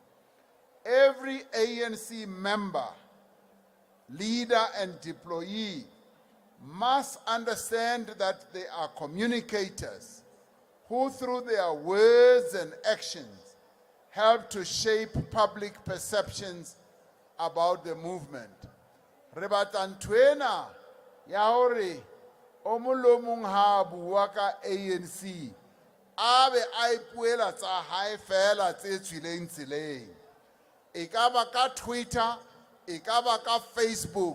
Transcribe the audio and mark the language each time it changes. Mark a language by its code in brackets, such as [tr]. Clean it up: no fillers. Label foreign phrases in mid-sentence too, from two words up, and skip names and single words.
[en] Every ANC member, leader, and deployee must understand that they are communicators who, through their words and actions, help to shape public perceptions about the movement. [st] Re batla ntwena ya hore o mong le mong ha bua ka ANC a be a ipuela tsa hae fela tse tswileng tseleng. E ka ba ka Twitter, e ka ba ka Facebook.